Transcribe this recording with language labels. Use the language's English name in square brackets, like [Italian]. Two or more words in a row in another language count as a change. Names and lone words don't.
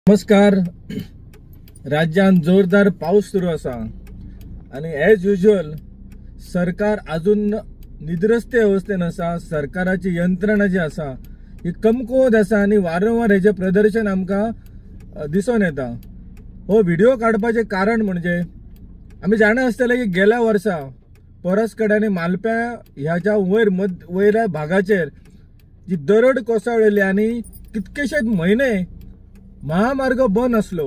[Konkani] नमस्कार। राज्यात जोरदार पाऊस सुरू असा आणि [English] as usual [Konkani] सरकार अजून निद्रस्थ अवस्थेन असा। सरकाराची यंत्रणा जी असा ही कमकुवत असा आणि वारंवार हेचे प्रदर्शन आमका दिसून येता। हो व्हिडिओ काढपाचे कारण म्हणजे आम्ही जाणा आसतले की गेल्या वर्सा परसकड्याने मालप्या ह्याच्या वयल्या भागाचेर जी दरड कोसळलेली आणि कितकेशेच महिने महामार्ग बंद असलो।